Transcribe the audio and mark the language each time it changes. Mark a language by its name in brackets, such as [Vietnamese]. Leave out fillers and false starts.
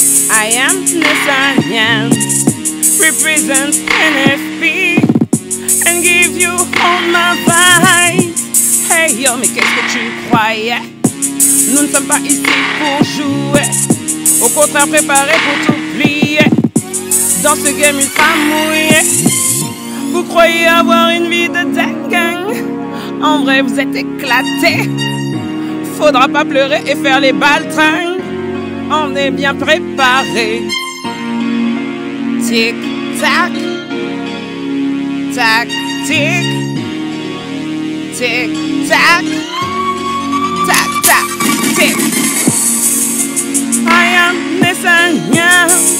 [English] I am Nessa Niams, represent NFP and give you all my vibes. [French] Hey yo, mais qu'est-ce que tu croyais? Nous ne sommes pas ici pour jouer, au contraire préparés pour tout plier. Dans ce game ultra mouillé, vous croyez avoir une vie de dingue. En vrai, vous êtes éclatés. Faudra pas pleurer et faire les baltringues. On est bien préparé. Tic tac, tac tic, tic tac, tac tac tic. [English] I am Nessa Niams,